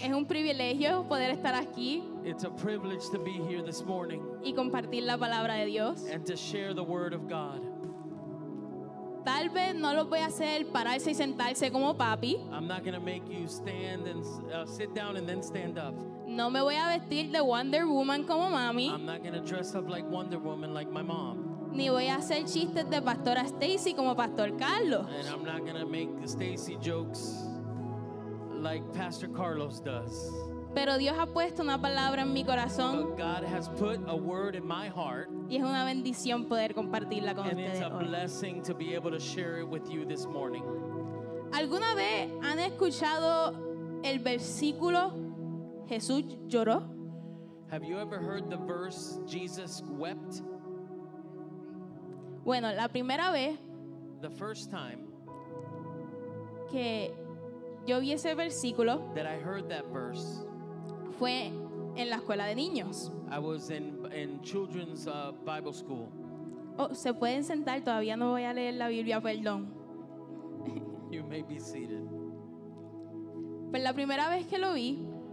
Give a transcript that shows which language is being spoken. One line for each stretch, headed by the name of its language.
Spanish: Es un privilegio poder estar aquí
English: It's a privilege to be here this morning
Spanish: y compartir la palabra de Dios.
English: and to share the word of God.
Spanish: Tal vez no lo voy a hacer pararse y sentarse como papi.
English: I'm not going to make you stand and sit down and then stand up.
Spanish: No me voy a vestir de Wonder Woman como mami.
English: I'm not going to dress up like Wonder Woman like my mom.
Spanish: Ni voy a hacer chistes de Pastora Stacy como Pastor Carlos.
English: And I'm not going to make Stacy jokes like Pastor Carlos does.
Spanish: Pero Dios ha puesto una palabra en mi corazón
English: But God has put a word in my heart,
Spanish: y es una bendición poder compartirla con
English: and it's
Spanish: ustedes
English: a
Spanish: hoy.
English: blessing to be able to share it with you this morning.
Spanish: ¿Alguna vez han escuchado el versículo Jesús lloró?
English: Have you ever heard the verse, Jesus wept?
Spanish: Bueno, la primera vez
English: The first time
Spanish: que yo vi ese versículo
English: that I heard that verse,
Spanish: fue en la escuela de niños.
English: I was in children's Bible school.
Spanish: Oh, se pueden sentar, todavía no voy a leer la Biblia, perdón.
English: You may be seated.
Spanish: Pues la primera vez que lo vi